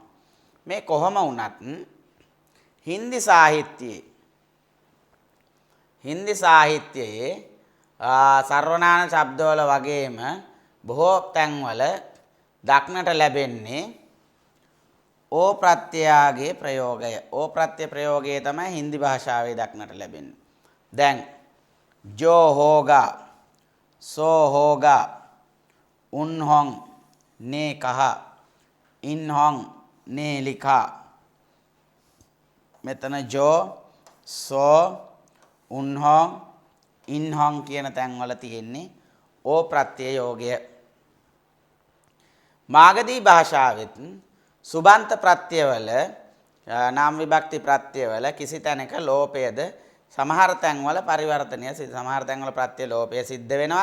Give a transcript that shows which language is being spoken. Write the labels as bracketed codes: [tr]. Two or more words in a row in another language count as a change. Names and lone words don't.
[si] මේ කොහොම වුණත් හින්දි සාහිත්‍යයේ සර්වනාම ශබ්දවල වගේම බොහෝ තැන්වල දක්නට ලැබෙන්නේ ඕ ප්‍රත්‍යයගේ ප්‍රයෝගය. ඕ ප්‍රත්‍ය ප්‍රයෝගය තමයි හින්දි භාෂාවේ දක්නට ලැබෙන්නේ. දැන් [hi] जो होगा सो होगा उन होंग ने कहा इन होंग ने लिखा [si] මෙතන [hi] जो सो उन होंग इन होंग [si] කියන තැන්වල තියෙන්නේ ඕ ප්‍රත්‍යයෝගය. මාගධී භාෂාවෙත් සුබන්ත ප්‍රත්‍යවල නාම විභක්ති ප්‍රත්‍යවල කිසි තැනක ලෝපයද සමහර තැන්වල පරිවර්තනය සමහර තැන්වල ප්‍රත්‍ය ලෝපය සිද්ධ වෙනවා.